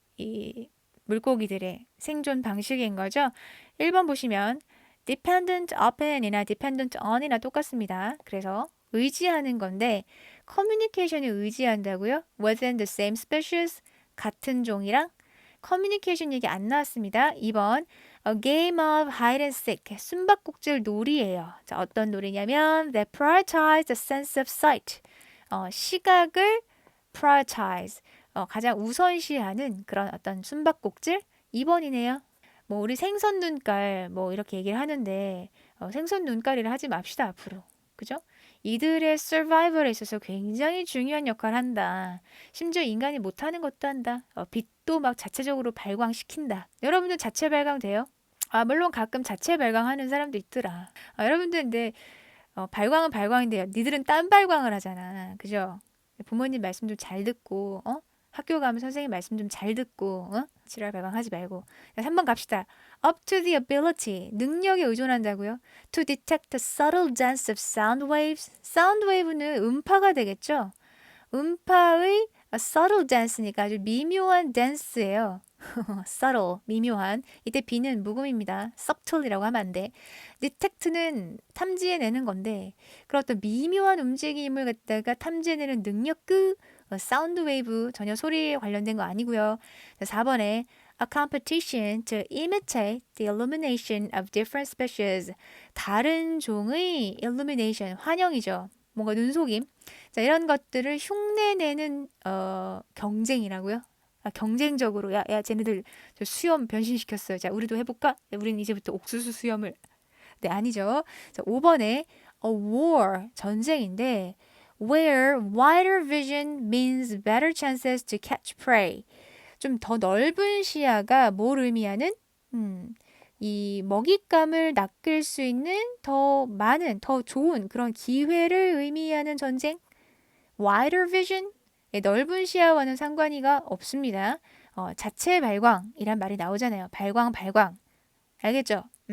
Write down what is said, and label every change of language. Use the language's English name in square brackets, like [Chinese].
[Korean] 이 물고기들의 생존 방식인 거죠. 1번 보시면 dependent upon이나 dependent on이나 똑같습니다. 그래서 의지하는 건데 커뮤니케이션에 의지한다고요? [English] Within the same species [Korean] 같은 종이랑 커뮤니케이션 얘기 안 나왔습니다. [English] 2번 A game of hide and seek [Korean] 숨바꼭질 놀이예요. 자, 어떤 놀이냐면 [English] They prioritize the sense of sight [Korean] 시각을 [English] prioritize [Korean] 가장 우선시하는 그런 어떤 숨바꼭질 2번이네요. 뭐 우리 생선 눈깔 뭐 이렇게 얘기를 하는데 생선 눈깔이라 하지 맙시다 앞으로. 그죠? 이들의 서바이벌에 있어서 굉장히 중요한 역할을 한다. 심지어 인간이 못하는 것도 한다. 빛도 막 자체적으로 발광시킨다. 여러분들 자체 발광돼요? 물론 가끔 자체 발광하는 사람도 있더라. 여러분들 근데 발광은 발광인데요. 니들은 딴 발광을 하잖아. 그죠? 부모님 말씀 좀 잘 듣고 학교 가면 선생님 말씀 좀 잘 듣고 지랄 발광하지 말고 3번 갑시다. [English] Up to the ability [Korean] 능력에 의존한다고요? [English] To detect the subtle dance of sound waves. [Korean] sound wave는 음파가 되겠죠? 음파의 subtle dance니까 아주 미묘한 댄스예요. subtle, 미묘한. 이때 B는 묵음입니다. subtle이라고 하면 안 돼. detect는 탐지해내는 건데 그런 어떤 미묘한 움직임을 갖다가 탐지해내는 능력 사운드 웨이브 전혀 소리에 관련된 거 아니고요. 4번에 [English] A competition to imitate the illumination of different species. [Korean] 다른 종의 illumination, 환영이죠. 뭔가 눈속임. 자, 이런 것들을 흉내내는 경쟁이라고요. 경쟁적으로 야 쟤네들 저 수염 변신시켰어요. 자, 우리도 해볼까? 우리는 이제부터 옥수수 수염을. 네, 아니죠. 자, 5번에 [English] A war, [Korean] 전쟁인데 [English] where wider vision means better chances to catch prey. [Korean] 좀 더 넓은 시야가 뭘 의미하는? 이 먹잇감을 낚을 수 있는 더 많은, 더 좋은 그런 기회를 의미하는 전쟁. [English] wider vision? [Korean] 넓은 시야와는 상관이가 없습니다. 자체 발광이란 말이 나오잖아요. 발광. 알겠죠?